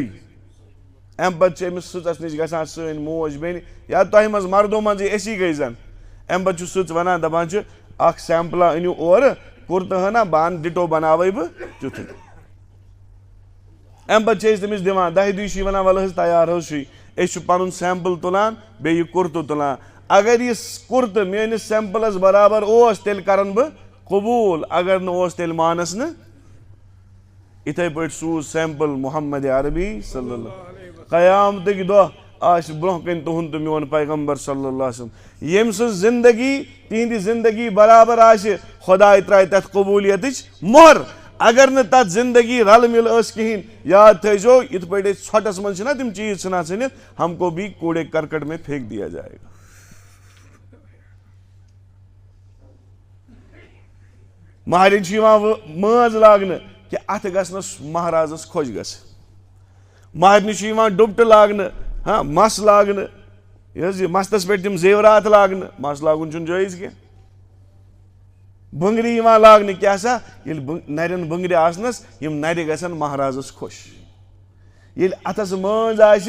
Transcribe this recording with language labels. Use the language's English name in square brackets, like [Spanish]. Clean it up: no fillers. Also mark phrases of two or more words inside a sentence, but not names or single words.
[Kashmiri] امہِ پتہٕ چھِ أمِس سٕژس نِش گژھان سٲنۍ موج بیٚنہِ یا تۄہہِ منٛز مردو منٛزٕے أسی گٔے زن امہِ پتہٕ چھُ سٕژ ونان دپان چھُ اکھ سیمپلہ أنِو اورٕ کُرتہٕ ہنا بہٕ انہٕ ڈِٹو بناوے بہٕ تیُتھُے. امہِ پتہٕ چھِ أسۍ تٔمِس دِوان 10 دُہۍ چھِ یہِ ونان ولہٕ حظ تیار حظ چھُے اس پن سیمپل تلان بیٚیہِ کُرتہٕ تلان اگر یہ کُرتہٕ میٲنِس سیمپلس برابر اوس تیٚلہِ کرن بہٕ قبوٗل اگر نہٕ اوس تیٚلہِ مانس نہٕ یِتھے پٲٹھۍ سوٗز سیمپل محمد عربی [Arabic] صلی اللہ [Kashmiri] قیامتٕکۍ دۄہ آسہِ برونٛہہ کَنہِ تُہُنٛد تہٕ میون پیغمبر [Arabic] صلی اللہ علیہ وسلم [Kashmiri] ییٚمۍ سٕنٛز زندگی تِہنٛدِ زندگی برابر آسہِ خۄداے ترٛایہِ تتھ قبوٗلیتٕچ مۄہر اگر نہٕ تتھ زندگی رلہٕ مِلہٕ ٲس کِہیٖنۍ یاد تھٲیزیو یِتھ پٲٹھۍ أسۍ ژھۄٹس منٛز چھِنہ تِم چیٖز ژھٕنان ژھٕنِتھ [Urdu] ہم کو بھی کوڑے کرکٹ میں پھینک دیا جائے گا [Kashmiri] مہرٮ۪ن چھُ یِوان مٲنٛز لاگنہٕ کہِ اتھٕ گژھنس مہرازس خۄش گژھِ مہرنہِ چھُ یِوان ڈُپٹہٕ لاگنہٕ مس لاگنہٕ یہِ حظ یہِ مستس پٮ۪ٹھ تِم زیورات لاگنہٕ مس لاگُن چھُنہٕ جٲیز کینٛہہ بٕنٛگرِ یِوان لاگنہٕ کیٛاہ سا ییٚلہِ نرٮ۪ن بٕنٛگرِ آسنس یِم نرِ گژھن مہرازس خۄش ییٚلہِ اتھس مٲنٛز آسہِ